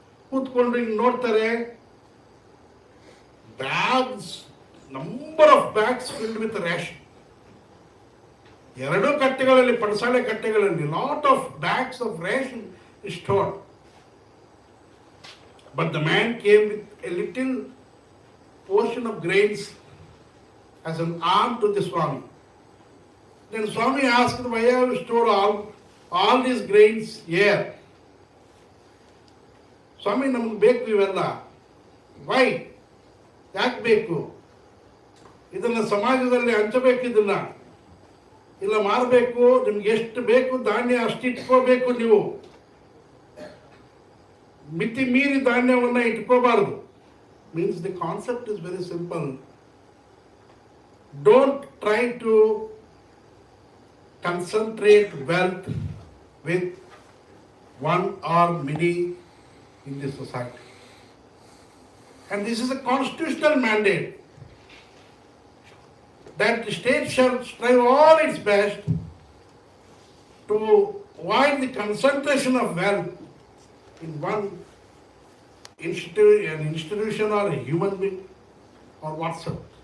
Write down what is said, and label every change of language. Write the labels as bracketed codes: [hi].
[kn] ಕೂತ್ಕೊಂಡು ಹಿಂಗೆ ನೋಡ್ತಾರೆ, [en] Bags, number of bags filled with ration. [kn] ಎರಡು ಕಟ್ಟೆಗಳಲ್ಲಿ, ಪಡಸಾಳೆ ಕಟ್ಟೆಗಳಲ್ಲಿ [en] Lot of bags of ration is stored. But the man came with a little portion of grains as an arm to the Swami. Then Swami asked, why have you stored all these grains here? [kn] Swami, ನಮ್ಗೆ ಬೇಕು ಇವೆಲ್ಲ. [en] Why? [kn] ಯಾಕೆ ಬೇಕು? ಇದನ್ನ ಸಮಾಜದಲ್ಲಿ ಹಂಚಬೇಕು, ಇದನ್ನ ಇಲ್ಲ ಮಾರಬೇಕು, ನಿಮ್ಗೆ ಎಷ್ಟು ಬೇಕು ಧಾನ್ಯ ಅಷ್ಟು ಇಟ್ಕೋಬೇಕು ನೀವು, ಮಿತಿ ಮೀರಿ ಧಾನ್ಯವನ್ನು ಇಟ್ಕೋಬಾರದು. [en] Means the concept is very simple. Don't try to concentrate wealth with one or many in the society. And this is a constitutional mandate that the state shall strive all its best to avoid the concentration of wealth in one an institution or a human being or whatsoever.